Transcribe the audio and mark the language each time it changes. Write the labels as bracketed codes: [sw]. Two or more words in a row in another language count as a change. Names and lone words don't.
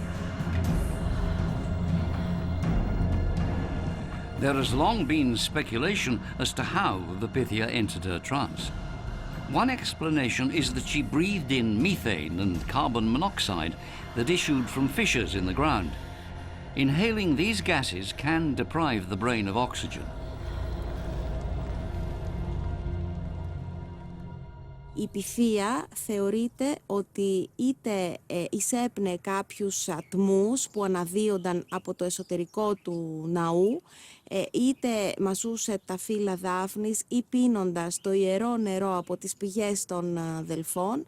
[en] There has long been speculation as to how the Pythia entered her trance. One explanation is that she breathed in methane and carbon monoxide that issued from fissures in the ground. Inhaling these gases can deprive the brain of oxygen. [el] Η Pythia θεωρείται ότι είτε εισέπνε κάποιους ατμούς που αναδύονταν από το εσωτερικό του ναού, είτε μασούσε τα φύλλα δάφνης ή πίνοντας το ιερό νερό από τις πηγές των Δελφών.